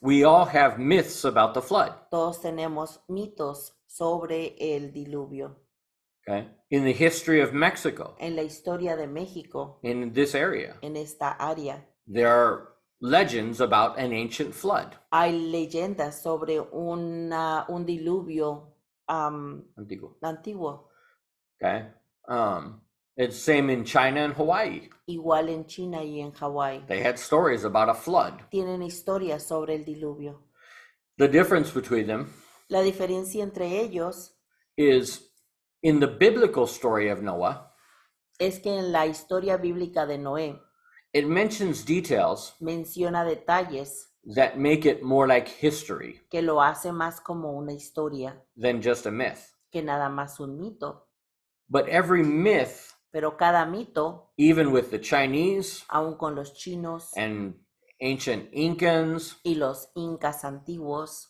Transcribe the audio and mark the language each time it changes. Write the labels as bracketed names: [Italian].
[English] we all have myths about the flood. [Spanish] todos tenemos mitos sobre el diluvio. [English] Okay? In the history of Mexico, [Spanish] En la historia de México, [English] in this area, [Spanish] en esta área, [English] there are legends about an ancient flood. [Spanish] hay leyendas sobre un diluvio Antiguo. antiguo, [English] Okay? It's same in China and Hawaii. [Spanish] igual en China y en Hawái. [English] They had stories about a flood. [Spanish] Tienen historias sobre el diluvio. [English] The difference between them [Spanish] La diferencia entre ellos [English] is in the biblical story of Noah, [Spanish] es que en la historia bíblica de Noé [English] it mentions details [Spanish] menciona detalles [English] that make it more like history [Spanish] que lo hace más como una historia [English] than just a myth. [Spanish] que nada más un mito. [English] But every myth, [Spanish] Pero cada mito, [English] even with the Chinese [Spanish] aun con los chinos [English] and ancient Incans [Spanish] y los incas antiguos